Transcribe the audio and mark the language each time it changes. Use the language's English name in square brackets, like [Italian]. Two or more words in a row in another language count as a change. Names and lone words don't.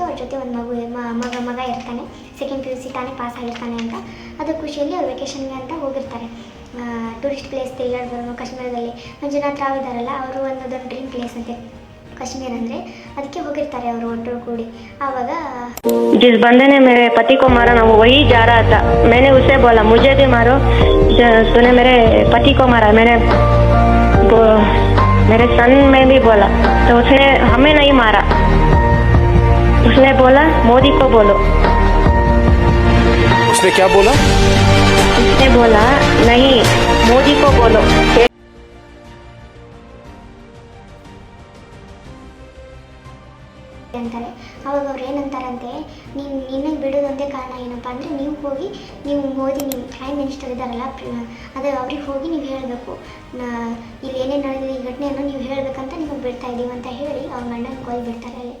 [Kannada] ಅವ್ರ ಜೊತೆ ಒಂದು ಮಗ ಇರ್ತಾನೆ. ಸೆಕೆಂಡ್ PUC ತಾನೇ ಪಾಸ್ ಆಗಿರ್ತಾನೆ ಅಂತ ಅದು ಖುಷಿಯಲ್ಲಿ ಅವ್ರು ವೆಕೇಷನ್ಗೆ ಅಂತ ಹೋಗಿರ್ತಾರೆ. ಟೂರಿಸ್ಟ್ ಪ್ಲೇಸ್ ತಿರುಗಾಡ್ಬರೋನು ಕಾಶ್ಮೀರದಲ್ಲಿ. ಮಂಜುನಾಥ್ ರಾವ್ ಇದ್ದಾರಲ್ಲ, ಅವರು ಒಂದೊಂದು ಡ್ರೀಮ್ ಪ್ಲೇಸ್ ಅಂತೆ कश्मीर ಅಂದರೆ ಅದಕ್ಕೆ ಹೋಗಿರ್ತಾರೆ ಅವರು ಒಟ್ಟರು ಕೂಡಿ. ಆವಾಗ [Hindi] जिस बंदे ने मेरे पति को मारा ना वो वही जा रहा था. मैंने उसे बोला मुझे भी मारो, तूने मेरे पति को मारा. मैंने मेरे सन में भी बोला तो उसने हमें नहीं मारा. उसने बोला मोदी को बोलो. उसने क्या बोला? उसने बोला नहीं मोदी को बोलो. [Kannada] ಅಂತಾರೆ. ಅವಾಗ ಅವ್ರು ಏನಂತಾರಂತೆ, ನಿನ್ನಗೆ ಬಿಡೋದೊಂದೇ ಕಾರಣ ಏನಪ್ಪ ಅಂದರೆ ನೀವು ಮೋದಿ ನಿಮ್ಮ ಪ್ರೈಮ್ ಮಿನಿಸ್ಟರ್ ಇದ್ದಾರಲ್ಲ ಅದು ಅವ್ರಿಗೆ ಹೋಗಿ ನೀವು ಹೇಳಬೇಕು, ಇಲ್ಲಿ ಏನೇನು ನಡೆದಿದೆ ಈ ಘಟನೆಯನ್ನು ನೀವು ಹೇಳಬೇಕಂತ ನಿಮಗೆ ಬಿಡ್ತಾ ಇದ್ದೀವಿ ಅಂತ ಹೇಳಿ ಅವ್ರ ಗಂಡನ ಕೊಲ್ ಬಿಡ್ತಾರೆ ಅಲ್ಲಿ.